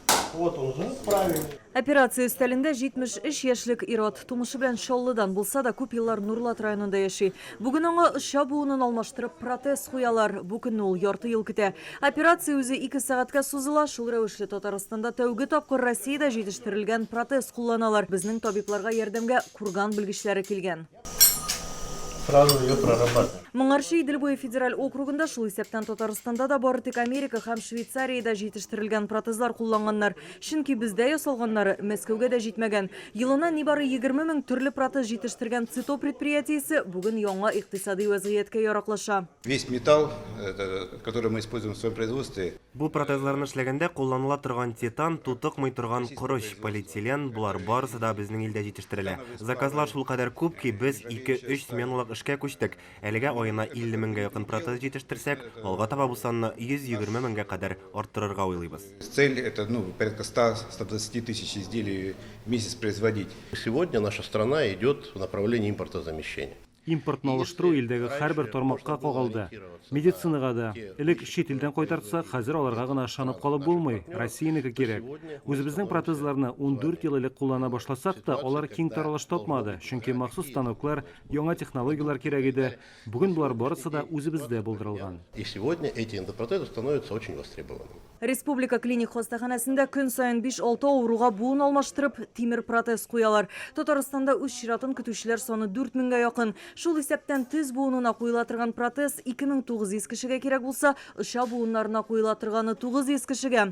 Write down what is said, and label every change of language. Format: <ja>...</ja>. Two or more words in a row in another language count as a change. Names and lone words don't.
<ru>Вот он уже правильный.</ru> <tt>Операция үстәлендә 73 яшьлек Ирод тумышы белән Шоллыдан булса да күп еллар Нурлат районында яши. Бүген аңа ышча буынын алмаштырып протез куялар. Бу көнне ул ярты ел көтә. Операция үзе 2 сәгатькә сузыла. Шул рәвешле Татарстанда тәүге тапкыр Россиядә җитештерелгән протез кулланалар. Безнең табибларга ярдәмгә курган белгечләре килгән.</tt> <ru>Сразу ее прорабатываем.</ru> <tt>Моңарчы Идел буе федераль округында шул исәптән Татарстанда да бары тик Америка һәм Швейцариядә җитештерелгән протезлар кулланганнар. Чөнки бездә ясалганнары Мәскәүгә дә җитмәгән. Елына нибары 20 мең төрле протез җитештергән ЦИТО предприятиесе бүген яңа икътисади вазгыятькә яраклаша.</tt> <ru>Весь металл, который мы используем в своем производстве.</ru> <tt>Бу протезларны эшләгәндә кулланыла торган титан, тутыкмый торган корыч, полиэтилен, булар барысы да безнең илдә җитештерелә. Заказлар шул кадәр күп ки, без 2-3 сменалык эшкә күчтек. Әлегә аена 50 меңгә якын протез җитештерсәк, алга таба бу санны 120 меңгә кадәр арттырырга уйлыйбыз.</tt> <ru>Цель это порядка 100-120 тысяч изделий в месяц производить. Сегодня наша страна идет в направлении импортозамещения.</ru> <tt>Импортны алыштыру илдәге һәрбер тармакка кагылды. Медицинага да. Элек чит илдән кайтартсак, хәзер аларга гына ышанып калып булмый. Россиянеке кирәк. Үзебезнең протезларны 14 ел элек куллана башласак та, алар киң таралыш тапмады. Чөнки махсус станоклар, яңа технологиялар кирәк иде. Бүген булар барысы да үзебездә булдырылган.</tt> <ru>И сегодня эти эндопротезы становятся очень востребованными.</ru> <tt>Республика клиник хастаханәсендә көн сайын 5-6 авыруга буын алмаштырып, тимер протез куялар. Татарстанда үз чиратын көтүчеләр саны 4 меңгә якын. Шул исәптән тез буынына куела торган протез 2900 кешегә кирәк булса, ышча буыннарына куела торганы 900 кешегә.</tt>